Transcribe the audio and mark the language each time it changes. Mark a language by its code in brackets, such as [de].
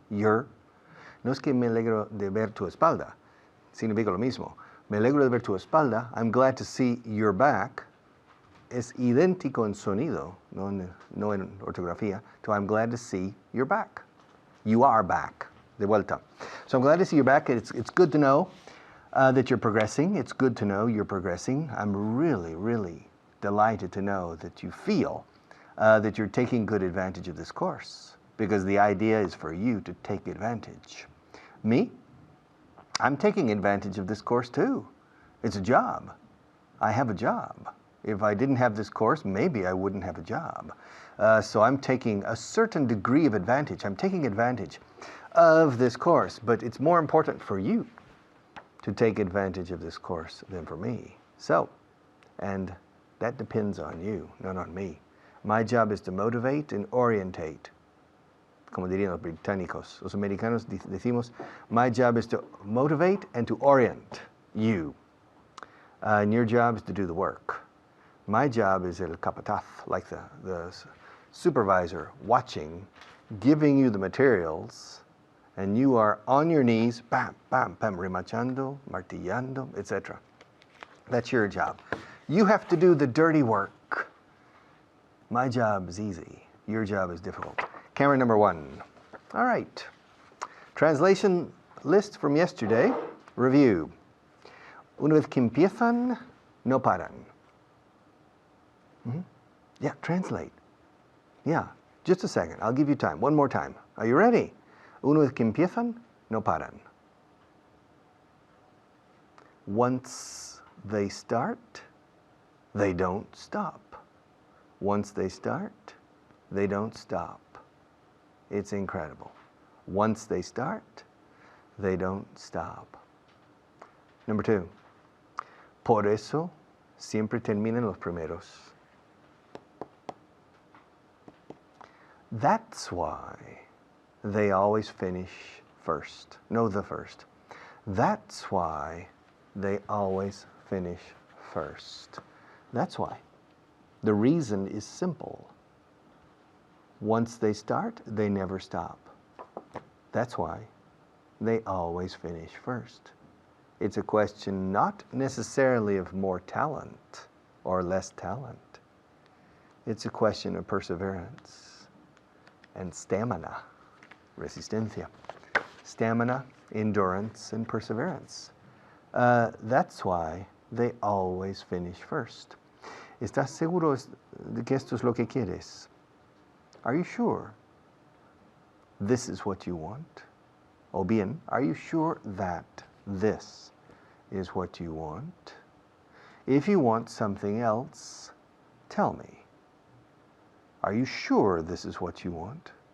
[es] No es que me alegro de ver tu espalda, significa lo mismo. Me alegro de ver tu espalda. [en] I'm glad to see your back. [es] Es idéntico en sonido, no en ortografía. [en] So I'm glad to see your back. You are back. [es] De vuelta. [en] So I'm glad to see you back. It's good to know that you're progressing. It's good to know you're progressing. I'm really, really delighted to know that you feel that you're taking good advantage of this course, because the idea is for you to take advantage. Me? I'm taking advantage of this course too. It's a job. I have a job. If I didn't have this course, maybe I wouldn't have a job. So I'm taking a certain degree of advantage. I'm taking advantage of this course, but it's more important for you to take advantage of this course than for me. So, and that depends on you, not on me. My job is to motivate and orientate. [es] Como dirían los británicos, los americanos decimos, [en] my job is to motivate and to orient you. And your job is to do the work. My job is [es] el capataz, [en] like the supervisor, watching, giving you the materials, and you are on your knees, bam, bam, bam, [es] remachando, martillando, [en] etc. That's your job. You have to do the dirty work. My job is easy. Your job is difficult. Camera number 1. All right. Translation list from yesterday. Review. [es] Una vez que empiezan, no paran. [en] Yeah, translate. Yeah, just a second. I'll give you time. One more time. Are you ready? [es] Una vez que empiezan, no paran. [en] Once they start, they don't stop. Once they start, they don't stop. It's incredible. Once they start, they don't stop. Number 2. Por eso siempre terminan los primeros. That's why they always finish first. No, the first. That's why they always finish first. That's why. The reason is simple. Once they start, they never stop. That's why they always finish first. It's a question not necessarily of more talent or less talent. It's a question of perseverance and stamina, resistencia. Stamina, endurance, and perseverance. That's why they always finish first. [es] ¿Estás seguro de que esto es lo que quieres? [en] Are you sure this is what you want? [es] O bien, [en] are you sure that this is what you want? If you want something else, tell me. Are you sure this is what you want?